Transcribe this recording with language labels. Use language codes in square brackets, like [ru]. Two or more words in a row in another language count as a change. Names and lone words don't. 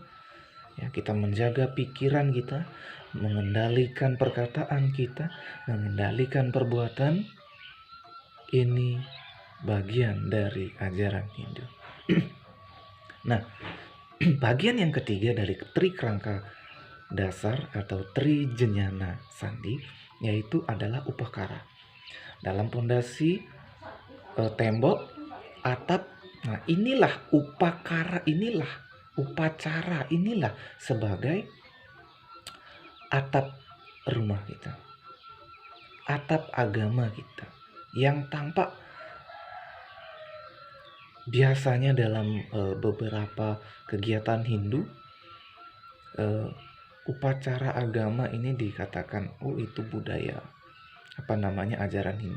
[id] Ya, kita menjaga pikiran kita, mengendalikan perkataan kita, mengendalikan perbuatan. Ini bagian dari ajaran Hindu. Nah, bagian yang ketiga dari tri kerangka dasar atau tri jnana sandhi, yaitu adalah upakara. Dalam pondasi tembok, atap, nah inilah upakara, inilah upacara, inilah sebagai atap rumah kita, atap agama kita, yang tampak biasanya dalam beberapa kegiatan Hindu, upacara agama ini dikatakan, oh itu budaya, ajaran Hindu.